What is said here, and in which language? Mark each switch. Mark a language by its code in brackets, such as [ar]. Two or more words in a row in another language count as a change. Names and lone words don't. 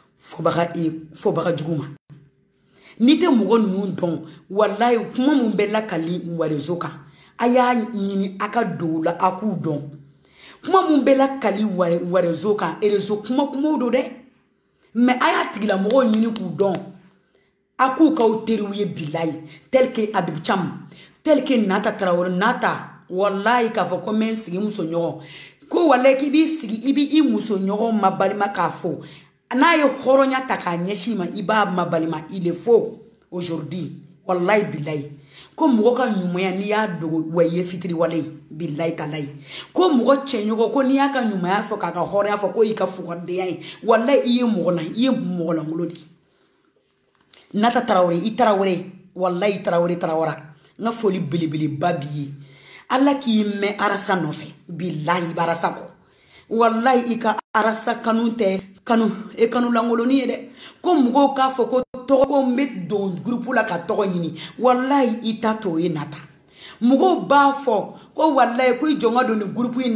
[bm] fɔbaga jugu ma n'i tɛ mɔgɔ ninnu dɔn wallahi kuma mun bɛ lakali réseau kan a y'a ɲini a ka don u la a k'u dɔn kuma mun bɛ lakali réseau kan réseau kumaw do dɛ mais a y'a tigilamɔgɔw ɲini k'u dɔn a k'u k'aw teriw ye billahi [fr] tel que [bm] Habib Thiam [fr] tel que [bm] Nata Traoré Nata wallahi k'a fɔ ko n bɛ n sigi muso ɲɔgɔn ko wallahi k'i b'i sigi i b'i muso ɲɔgɔn mabalima k'a fɔ n'a ye hɔrɔnya ta k'a ɲɛsin ma i b'a mabalima [fr] il le faut aujourd'hui [ar] wallahi billahi [bm] ko mɔgɔ ka ɲumanya n'i y'a dogo wa i ye fitiriwale ye [ar] billahi talahi [bm] ko mɔgɔ cɛɲɔgɔn ko n'i y'a ka ɲumanya fɔ k'a ka hɔrɔnya fɔ ko i ka fugardenya ye wallahi i ye mɔgɔ lankolon de Nata Traoré i Traoré wallahi i Traoré n ka foli belebeleba b'i ye Ala k'i mɛn arasa nɔfɛ billahi i bɛ arasa kɔ wallahi i ka arasa kanu tɛ kanu lankoloni ye dɛ ko mɔgɔw k'a fɔ ko tɔgɔ n bɛ don groupe la ka tɔgɔ ɲini wallahi i ta t'o ye Nata mɔgɔw b'a fɔ ko wallahi ko i jɔ n ka don nin groupe in na